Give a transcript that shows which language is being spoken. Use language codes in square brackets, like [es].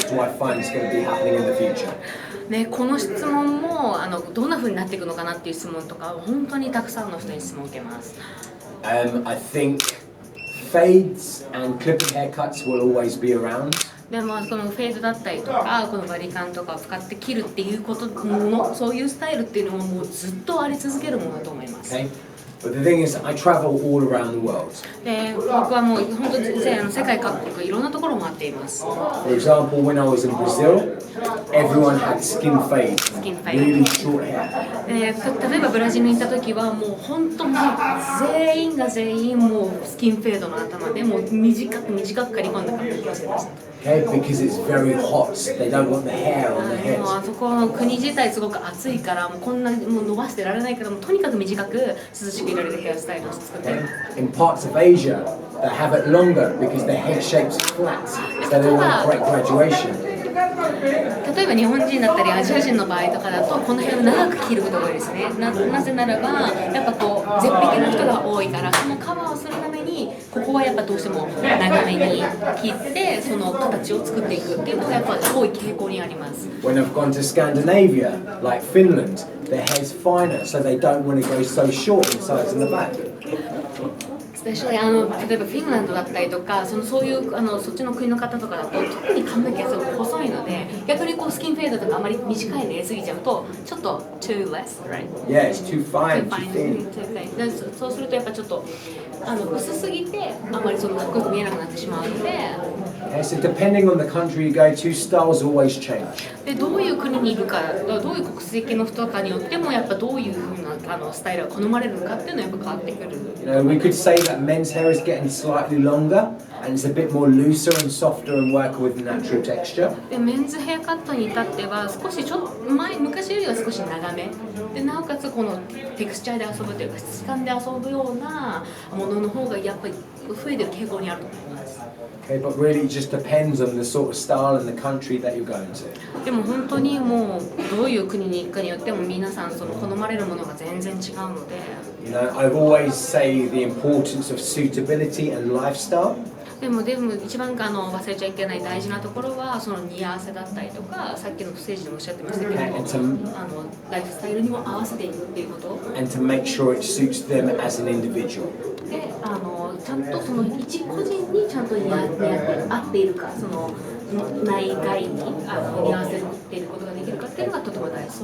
[en] What do I find is going to be happening in the future? [ja] ね、この質問もどんな風になっていくのかなっていう質問とか本当にたくさんの人に質問を受けます。 [en] I think fades and clipping haircuts will always be around. [ja] でもこのフェードだったりとかこのバリカンとかを使って切るっていうことのそういうスタイルっていうのももうずっとあり続けるものだと思います。 [en] Okay? But the thing is, I travel all around the world. [ja] で僕はもう本当に世界各国いろんなところを回っています。 [en] For example, when I was in Brazil, everyone had skin fade, really short hair. [ja] 例えばブラジルに行った時はもう本当に全員が全員もうスキンフェードの頭でもう短く刈り込んだ髪をしてました。 [en] Okay, because it's very hot. They don't want the hair on their head. [ja] あそこの国自体すごく暑いからもうこんなもう伸ばしてられないからもうとにかく短く涼しくいられるヘアスタイルを作っています。 [en] In parts of Asia, they have it longer because their head shape's flat, so they want correct graduation. [ja] 例えば日本人だったりアジア人の場合とかだとこの辺を長く切ることが多いですね。なぜならばやっぱこう絶壁の人が多いからそのカバーをするためにここはやっぱどうしても長めに切ってその形を作っていくっていうのがやっぱ多い傾向にあります。 [en] When I've gone to Scandinavia, like Finland, their hair's finer, so they don't want to go so short in the sides and the back. [ja] 例えばフィンランドだったりとかそういうそっちの国の方とかだと特に髪の毛がすごく細いので逆にこうスキンフェードとかあまり短いの入れすぎちゃうとちょっと [en] too less, right? Yeah, it's too fine, too thin. [ja] そうするとやっぱちょっと薄すぎてあまりかっこよく見えなくなってしまうので。 [en] Okay, so depending on the country you go to, styles always change. [ja] でどういう国にいるかどういう国籍の人かによってもやっぱどういう風なスタイルが好まれるのかっていうのはやっぱ変わってくる。 [en] We could say that men's hair is getting slightly longer and it's a bit more looser and softer and work with natural texture. [ja] でメンズヘアカットに至っては少し昔よりは少し長めでなおかつこのテクスチャーで遊ぶというか質感で遊ぶようなものの方がやっぱり増えてる傾向にあると思います。 [en] Okay, but really it just depends on the sort of style and the country that you're going to. [ja] でも本当にもうどういう国に行くかによっても皆さん好まれるものが全然違うので。 [en] You know, I've always say the importance of suitability and lifestyle. [ja] でも一番忘れちゃいけない大事なところはその似合わせだったりとかさっきのステージでもおっしゃってましたけどライフスタイルにも合わせていくっていうこと。 [en] And to make sure it suits them as an individual. [ja] でちゃんとその一個人にちゃんと合っているか内外に似合わせていることができるかっていうのがとても大事。